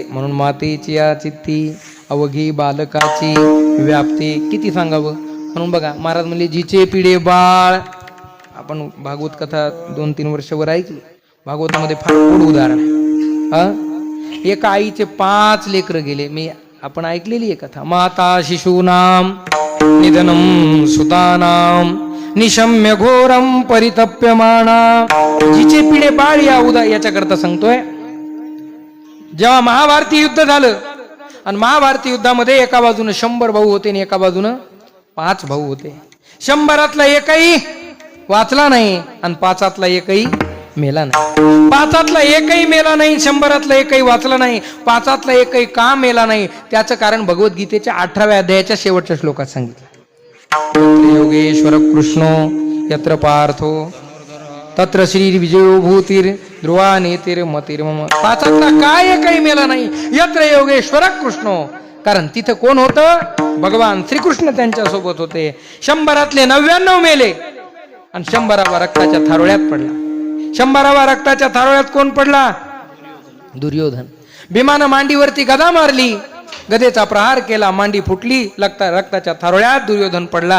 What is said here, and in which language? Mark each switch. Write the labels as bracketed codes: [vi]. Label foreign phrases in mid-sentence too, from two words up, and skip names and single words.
[mr] म्हणून मातेची या चित्ती अवघी बालकाची व्याप्ती. किती सांगावं. म्हणून बघा महाराज म्हणले जिचे पिढे बाळ. आपण भागवत कथा 2-3 वर्षावर ऐकली. भागवतामध्ये फार गोड उदाहरण आहे. एका आईचे 5 लेकरं गेले. आपण ऐकलेली आहे कथा. [sa] माता शिशूनाम निधनम सुतानाम निशम्य घोरम परितप्यमाना. [mr] जिचे पिढे बाळ याच्याकरता सांगतोय. जेव्हा महाभारती युद्ध झालं आणि महाभारती युद्धामध्ये एका बाजूने 100 भाऊ होते आणि एका बाजूने 5 भाऊ होते. 100तला एकही वाचला नाही आणि 5तला एकही मेला नाही. 5तला एकही मेला नाही, 100तला एकही वाचला नाही, 5तला एकही का मेला नाही. त्याचं कारण भगवद्गीतेच्या 18व्या अध्यायाच्या शेवटच्या श्लोकात सांगितलं. [sa] योगेश्वर कृष्णो यत्र पार्थो तत्र श्री विजयो भूतीर ध्रुवा नेतिर मतिर मम. [mr] 5तला काय एकही मेला नाही. [sa] यत्र योगेश्वर कृष्णो. [mr] कारण तिथं कोण होतं? भगवान श्रीकृष्ण त्यांच्या सोबत होते. 100तले 99 मेले आणि 100वा रक्ताच्या थारोळ्यात पडला. 100वा रक्ताच्या थारोळ्यात कोण पडला? दुर्योधन. भीमानं मांडीवरती गदा मारली, गदेचा प्रहार केला, मांडी फुटली, रक्ताच्या थारोळ्यात दुर्योधन पडला.